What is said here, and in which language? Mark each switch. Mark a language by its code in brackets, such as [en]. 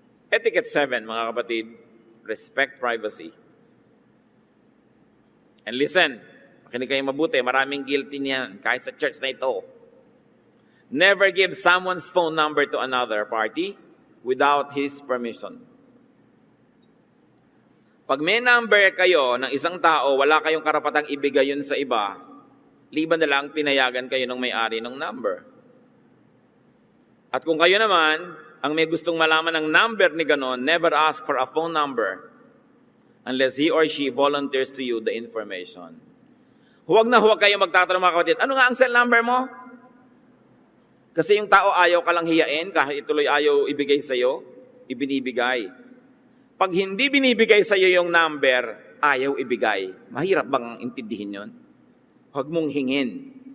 [en] Etiquette 7, [tl] mga kapatid, [en] respect privacy. And listen, [tl] makinig kayo mabuti, maraming guilty niyan, kahit sa church na ito. [en] Never give someone's phone number to another party without his permission. [tl] Pag may number kayo ng isang tao, wala kayong karapatang ibigay yun sa iba, Liban na lang pinayagan kayo ng may-ari ng number. At kung kayo naman, ang may gustong malaman ng number ni ganon, [en] never ask for a phone number unless he or she volunteers to you the information. [tl] Huwag na huwag kayo magtatanong mga kapatid, ano nga ang cell number mo? Kasi yung tao ayaw ka lang hiyain, kahit ituloy ayaw ibigay sa'yo, ibinibigay. Pag hindi binibigay sa'yo yung number, ayaw ibigay. Mahirap bang intindihin yun? Huwag mong hingin.